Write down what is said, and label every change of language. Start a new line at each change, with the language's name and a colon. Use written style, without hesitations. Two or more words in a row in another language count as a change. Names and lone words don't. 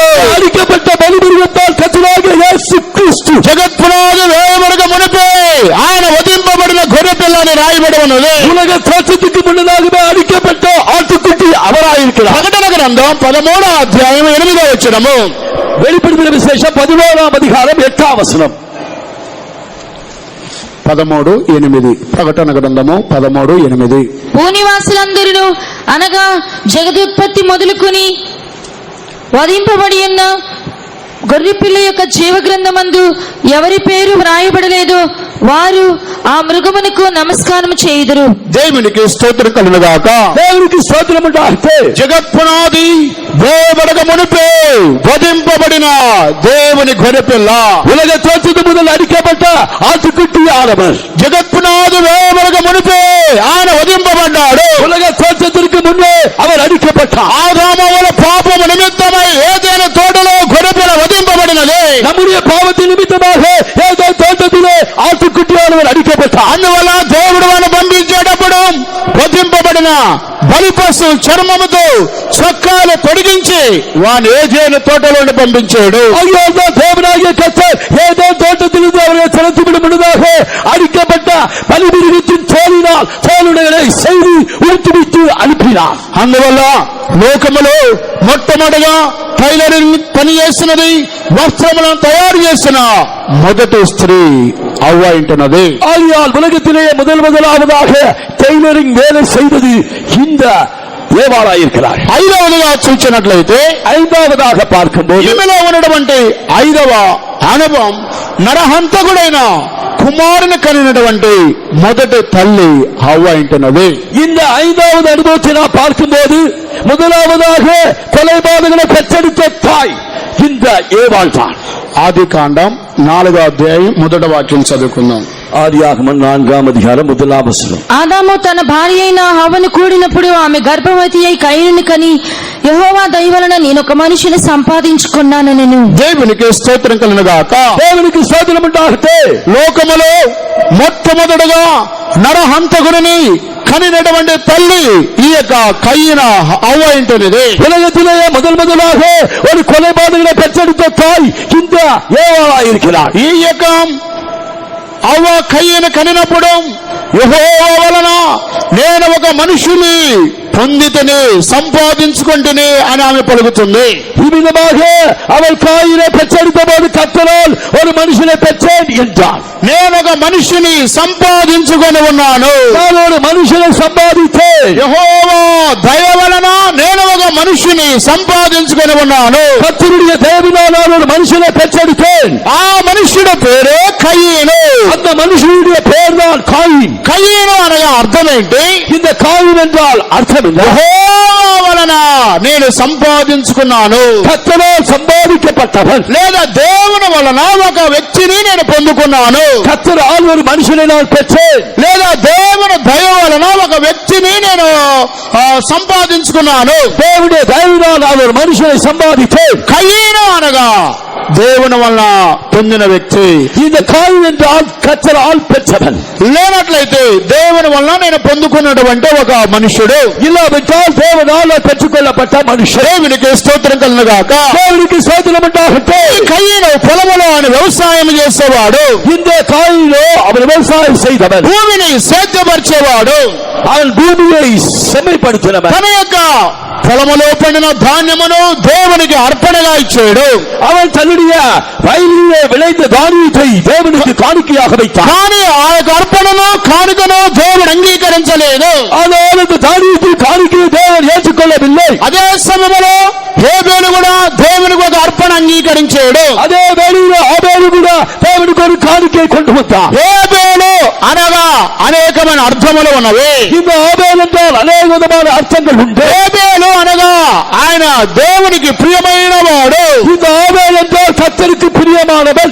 Tamil: அடிக்கப்பட்ட பலிமிருகத்தால் கர்த்தராகிய இயேசு கிறிஸ்து
Telugu: జగత్పునాది వేయబడక మునిపే ఆయన వధింపబడిన గొర్రె పిల్ల అని రాయబడి ఉన్నది.
Tamil: உலக தோற்றத்துக்கு முன்னதாகவே அடிக்கப்பட்ட ஆட்டுக்குட்டி அவராயிருக்கிறார்.
Telugu: ప్రకటన గ్రంథం 13వ అధ్యాయం 8వ వచనము.
Tamil: வெளிப்படுத்தின விசேஷம் 11ஆம் அதிகாரம் 8ஆம் வசனம்.
Telugu: 13:8 ప్రకటన గ్రంథము 13:8. భూనివాసులందరూ అనగా జగదుత్పత్తి మొదలుకొని వధింపబడి ఉన్న గొర్రెపిల్ల యొక్క జీవ గ్రంథమందు ఎవరి పేరు వ్రాయబడలేదో వారు ఆ మృగమునకు నమస్కారం చేయుదురు. దేవునికి స్తోత్రం కలుగుగాక.
Tamil: தேவனுக்கு ஸ்தோத்திரம் உண்டாகட்ടെ.
Telugu: జగత్పునాది వేయబడక మునిపే వధింపబడిన దేవుని గొర్రె పిల్ల,
Tamil: உலக தோற்றத்து முதல் அடிக்கப்பட்ட ஆட்டுக்குட்டி ஆனவர்.
Telugu: జగత్పునాది వేయబడక మునిపే ఆయన వధింపబడ్డాడు.
Tamil: உலக தோற்றத்திற்கு முன்னே அவர் அடிக்கப்பட்டார்.
Telugu: ఆదాముల పాపము నిమిత్తమై ఏదైనా తోటలో గొర్రె పిల్ల వధింపబడినది.
Tamil: நம்முடைய பாவத்தின் நிமித்தமாக ஏதோ தோட்டத்திலே ஆட்டுக்குட்டியானவர் அடிக்கப்பட்டார்.
Telugu: అందువల్ల దేవుడు వారిని పంపించేటప్పుడు వధింపబడిన ఆయన బలిపశు చర్మముతో చొక్కాలు తొడిగించి వాని ఏజేను తోటలోని పంపించాడు.
Tamil: ஐயோ தேவனாகிய கர்த்தர் ஏதோ தோட்டத்திலிருந்து அவரை திறந்துவிடும் முன்னதாக அடிக்கப்பட்ட பலிபீடத்தின் தோலுடைகளை செய்து ஊட்டுவித்து அனுப்பினார்.
Telugu: అందువల్ల లోకములో మొట్టమొదటిగా టైలరింగ్ పని చేసినది, వస్త్రములను తయారు చేసిన మొదటి స్త్రీ అవ్వ ఉంటున్నది.
Tamil: ஆகையால் உலகத்திலே முதலாவதாக டெய்லரிங் வேலை செய்தது இந்த ஏவாளாயிருக்கிறார்.
Telugu: ఐదవదిగా చూసినట్లయితే,
Tamil: ஐந்தாவதாக பார்க்கும்போது
Telugu: ఈమెలో ఉన్నటువంటి ఐదవ అనుభవం నరహంతకుడైన కుమారుని కనినటువంటి మొదటి తల్లి హవ్వ ఉంటున్నది.
Tamil: இந்த ஐந்தாவது அனுபவத்தை நாம் பார்க்கும்போது முதலாவதாக கொலைபாதகனை பெற்றெடுத்த தாய் இந்த ஏவாள் தான்.
Telugu: ఆది కాండం 4వ అధ్యాయం 1వ వాక్యం చదువుకుందాం. ஆதியாகமம் 4వ అధ్యాయం 1వ వచనం. ఆదాము తన భార్య అయిన హవ్వను కూడినప్పుడు ఆమె గర్భవతి అయి కయీనుని కని, యెహోవా దయ వలన నేను ఒక మనిషిని సంపాదించుకున్నాను. నేను దేవునికి స్తోత్రం కలుగునుగాక. దేవునికి స్తోత్రం ఉండాలి. లోకములో మొట్టమొదటిగా నరహంతకుడిని కనినటువంటి తల్లి ఈ యొక్క కయ్యిన అవ్వ ఉంటున్నది.
Tamil: உலகத்திலே முதலாக ஒரு கொலைபாதகனை பெற்றெடுத்த தாய் இந்த ஏவாளாயிருக்கிறார்.
Telugu: ఈ యొక్క అవ్వ కయ్యను కనినప్పుడు యెహోవా వలన నేను ఒక మనుషుని పొందితని సంపాదించుకుంటుని అని ఆమె పలుకుతుంది.
Tamil: இவ்விதமாக அவள் காயினை பெற்றெடுத்த போது கர்த்தரால் ஒரு மனுஷனை பெற்றேன் என்றார்.
Telugu: నేను ఒక మనిషిని సంపాదించుకొని ఉన్నాను.
Tamil: நான் ஒரு மனுஷனை சம்பாதித்தேன்.
Telugu: యెహోవా దయ వలన నేను ఒక మనిషిని సంపాదించుకొని ఉన్నాను.
Tamil: கர்த்தருடைய தயவினால் நான் ஒரு மனுஷனை பெற்றெடுத்தேன்.
Telugu: ఆ మనుషుడి పేరే కయ్యను.
Tamil: அந்த மனுஷனுடைய பெயர் தான் காயின்.
Telugu: కయ్యను అనగా అర్థం ఏంటి?
Tamil: இந்த காயின் என்றால் அர்த்தம் என்ன?
Telugu: యెహోవా వలన నేను సంపాదించుకున్నాను.
Tamil: கர்த்தரால் சம்பாதிக்கப்பட்டவன்.
Telugu: లేదా దేవుని వలన ఒక వ్యక్తిని నేను పొందుకున్నాను.
Tamil: கர்த்தரால் ஒரு மனுஷனை நான் பெற்றேன்.
Telugu: లేదా దేవుని దయ వలన ఒక వ్యక్తిని నేను సంపాదించుకున్నాను.
Tamil: தேவனுடைய தயவினால் நான் ஒரு மனுஷனை சம்பாதித்தேன்.
Telugu: కయ్యను అనగా దేవుని వలన పొందిన వ్యక్తి.
Tamil: இந்த காயின் என்றால் கர்த்தரால் பெற்றவன்.
Telugu: లేనట్లయితే దేవుని వలన నేను పొందుకున్నటువంటి ఒక మనుషుడు.
Tamil: இல்லாவிட்டால் தேவனால் பெற்றுக்கொள்ளப்பட்ட மனுஷன்.
Telugu: దేవునికి స్తోత్రం కలుగునుగాక.
Tamil: தேவனுக்கு ஸ்தோத்திரம் உண்டாகட்டும்.
Telugu: ఈ కయ్యను పొలములో ఆయన వ్యవసాయం చేసేవాడు.
Tamil: இந்த காயினோ அவன் விவசாயம் செய்தவன்.
Telugu: భూమిని సేద్యపరిచేవాడు.
Tamil: அவன் பூமியை செம்மைப்படுத்தினவன்.
Telugu: తన యొక్క పొలములో పండిన ధాన్యమును దేవునికి అర్పణగా ఇచ్చాడు.
Tamil: அவன் தன்னுடைய வயலிலே விளைந்த தானியத்தை தேவனுக்கு காணிக்கையாக வைத்தான்.
Telugu: కానీ ఆ యొక్క అర్పణను కానుకను దేవుడు అంగీకరించలేదు.
Tamil: ஆனால் அந்த தானியத்தை காணிக்கையை தேவன் ஏற்றுக்கொள்ளவில்லை.
Telugu: అదే సమయంలో హేబేలు కూడా దేవునికి ఒక అర్పణ అంగీకరించాడు.
Tamil: அதே வேளையிலே ஆபேலு கூட தேவனுக்கு ஒரு காணிக்கை கொண்டு வந்தான்.
Telugu: హేబేలు అనగా అనేకమైన అర్థములు ఉన్నవి.
Tamil: இந்த ஆபேல் என்றால் அநேக விதமான அர்த்தங்கள் உண்டு.
Telugu: హేబేలు అనగా ఆయన దేవునికి ప్రియమైన వాడు.
Tamil: இந்த ஆபேல் என்றால் கர்த்தருக்கு பிரியமானவன்.